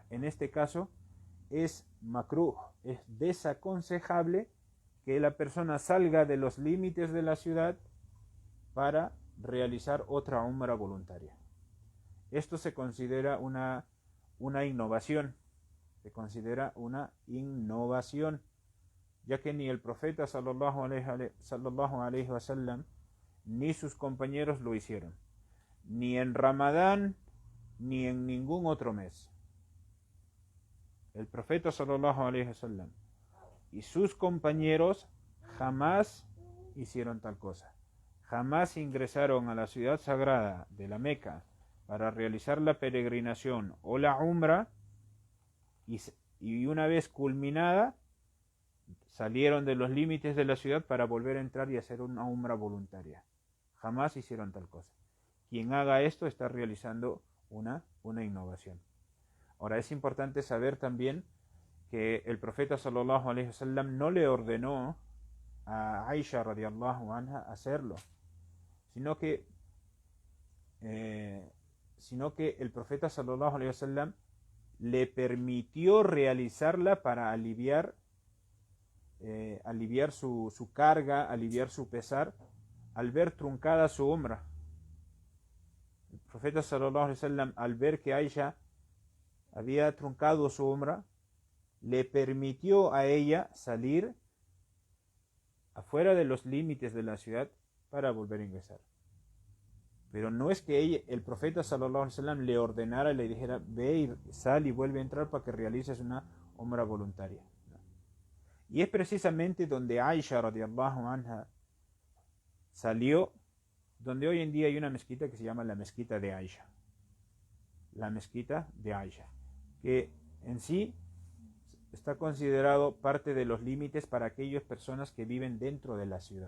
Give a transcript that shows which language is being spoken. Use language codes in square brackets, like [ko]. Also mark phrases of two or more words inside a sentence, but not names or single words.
[es] En este caso es makruh, es desaconsejable que la persona salga de los límites de la ciudad para realizar otra umra voluntaria. Esto se considera una innovación, ya que ni el profeta [ar] صلى الله عليه وسلم [es] ni sus compañeros lo hicieron, ni en Ramadán ni en ningún otro mes. El profeta [ar] صلى الله عليه وسلم [es] y sus compañeros jamás hicieron tal cosa. Jamás ingresaron a la ciudad sagrada de la Meca para realizar la peregrinación o la umra, y una vez culminada salieron de los límites de la ciudad para volver a entrar y hacer una umra voluntaria. Jamás hicieron tal cosa. Quien haga esto está realizando una innovación. Ahora, es importante saber también que el profeta [ar] صلى الله عليه وسلم [es] no le ordenó a Aisha [ar] رضي الله عنها [es] hacerlo, sino que el profeta [ar] صلى الله عليه وسلم [es] le permitió realizarla para aliviar su carga, aliviar su pesar al ver truncada su umra. El profeta [ar] صلى الله عليه وسلم, [es] al ver que Aisha había truncado su umra, le permitió a ella salir afuera de los límites de la ciudad para volver a ingresar. Pero no es que el profeta [ar] صلى الله عليه وسلم [es] le ordenara y le dijera: ve y sal y vuelve a entrar para que realices una umra voluntaria. ¿No? Y es precisamente donde Aisha [ar] رضي الله عنها [es] salió, donde hoy en día hay una mezquita que se llama la mezquita de Aisha. La mezquita de Aisha, que en sí está considerado parte de los límites para aquellas personas que viven dentro de la ciudad.